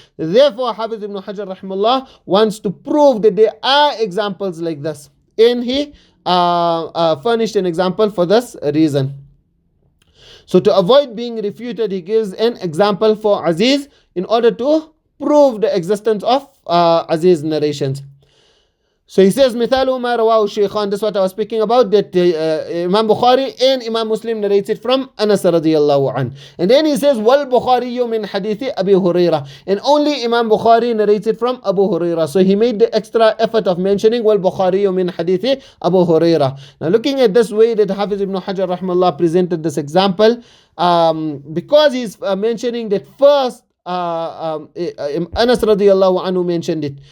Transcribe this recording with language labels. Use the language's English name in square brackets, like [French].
[English] Therefore, Hafiz ibn Hajar rahimahullah wants to prove that there are examples like this, and he furnished an example for this reason. So to avoid being refuted, he gives an example for Azīz in order to prove the existence of Azīz narrations. So he says, [Arabic] مثال ما رواه الشيخان. [English] This is what I was speaking about, that Imam Bukhari and Imam Muslim narrates it from Anas radiyallahu an. And then he says, [Arabic] وَالْبُخَارِيُّ مِنْ حَدِيثِ أَبِي هُرَيْرَةَ. [English] And only Imam Bukhari narrates it from Abu Hurairah. So he made the extra effort of mentioning [Arabic] وَالْبُخَارِيُّ مِنْ حَدِيثِ [English] Abu Hurairah. Now looking at this way that Hafiz ibn Hajar rahimahullah presented this example, because he's mentioning that first Anas radiyallahu anhu mentioned it.